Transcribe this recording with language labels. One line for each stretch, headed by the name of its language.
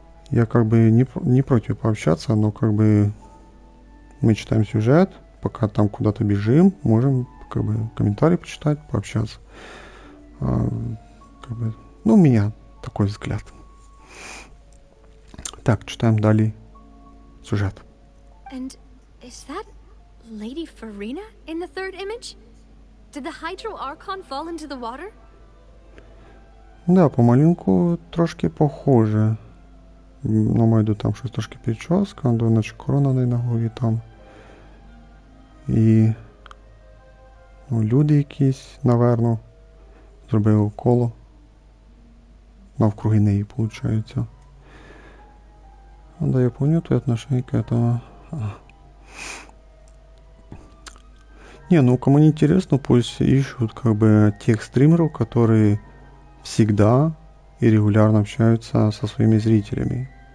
Russian: Я как бы не против пообщаться, но как бы мы читаем сюжет, пока там куда-то бежим, можем как бы комментарии почитать, пообщаться. Как бы, ну, у меня такой взгляд. Так, читаем далее сюжет.
English: And is that Lady Farina in the third image? Did the Hydro Archon fall into the water?
Ukrainian: Да, помаленьку трошки похоже. Ну, майду там щось трошки прическа, наче корона на голові там. І ну, люди якісь, наверно, зробили коло навкруги неї, виходить.
Russian: Да, я помню твое отношение к этому. Не, ну кому не интересно, пусть ищут как бы тех стримеров, которые всегда и регулярно общаются со своими зрителями.